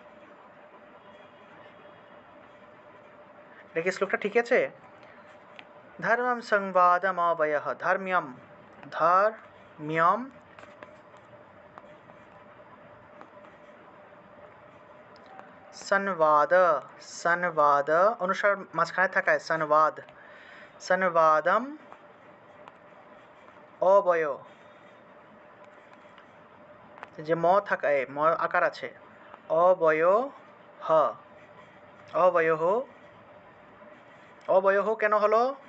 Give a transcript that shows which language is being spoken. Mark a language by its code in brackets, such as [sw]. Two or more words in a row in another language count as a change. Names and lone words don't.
[bn] দেখি শ্লোকটা ঠিক আছে। [sa] धर्मं संवादमवयः धर्म्यं धर्म्यं संवाद संवाद [bn] অনুসার মাঝখানে থাকায় [sa] संवाद संवादम অবয় [bn] যে ম থাকায় ম আকার আছে অবয় হ অবয়হ অবয়হ কেন হলো